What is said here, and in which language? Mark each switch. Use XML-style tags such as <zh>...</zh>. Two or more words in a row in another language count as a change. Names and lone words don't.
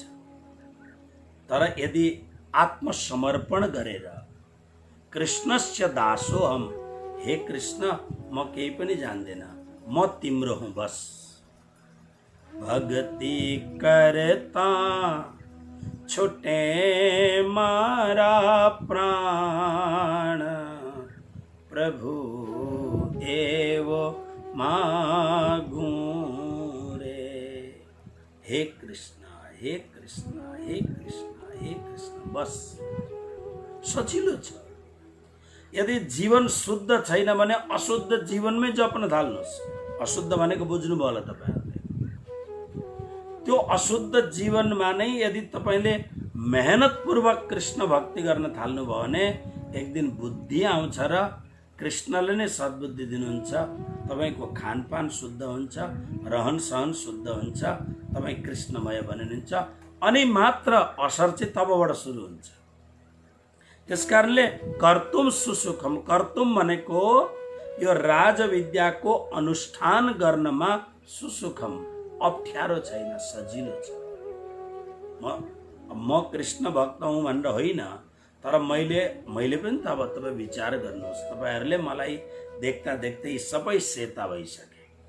<ne>तर यदि आत्मसमर्पण गरेर</ne> <sa>कृष्णस्य दासो हम,</sa> <ne>हे कृष्ण म केही पनि जान्दैन, म तिम्रो हुँ बस,</ne> <gu>भक्ति करता छुटे मारा प्राण, प्रभु एव मागू रे।</gu> <ne>हे कृष्ण, हे कृष्ण, हे कृष्ण, हे कृष्ण, बस सजिलो छ। यदि जीवन शुद्ध छैन भने अशुद्ध जीवनमै जप्न थाल्नुहोस्। अशुद्ध भनेको बुझ्नुभयो होला तपाईँहरूले। त्यो अशुद्ध जीवनमा नै यदि तपाईँले मेहनतपूर्वक कृष्ण भक्ति गर्न थाल्नुभयो भने एक दिन बुद्धि आउँछ र कृष्णले नै सद्बुद्धि दिनुहुन्छ। तपाईँको खानपान शुद्ध हुन्छ, रहन सहन शुद्ध हुन्छ, तपाईँ कृष्णमय बनिनुहुन्छ, अनि मात्र असर चाहिँ तबबाट सुरु हुन्छ। त्यसकारणले</ne> <sa>कर्तुम सुसुखम,</sa> <ne>कर्तुम भनेको यो राजविद्याको अनुष्ठान गर्नमा</ne> <sa>सुसुखम,</sa> <ne>अप्ठ्यारो छैन, सजिलो छ। म कृष्ण भक्त हुँ भनेर होइन, तर मैले पनि त अब तपाईँ विचार गर्नुहोस्, तपाईँहरूले मलाई देख्दा देख्दै सबै सेता भइसके</ne>